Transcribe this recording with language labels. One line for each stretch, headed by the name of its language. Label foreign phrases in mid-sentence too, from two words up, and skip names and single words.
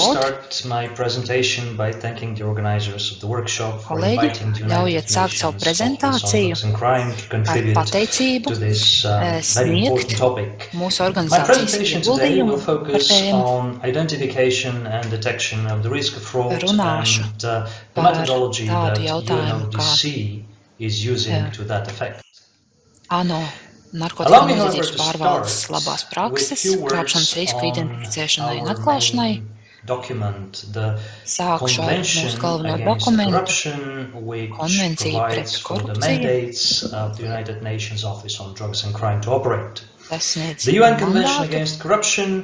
English: Allow me to start my presentation by thanking the organizers of the workshop for inviting the United Nations Office on Drugs and Crime to contribute to this very important topic. My presentation today will focus on identification and detection of the risk of fraud and the methodology that UNODC is using to that effect.
Latvian: Narkotiku noziedzības pārvaldes labās prakses, krāpšanas risku identificēšanai un atklāšanai. Sākšu ar mūsu galveno dokumentu, konvenciju pret korupciju. Tas sniedz mandātu.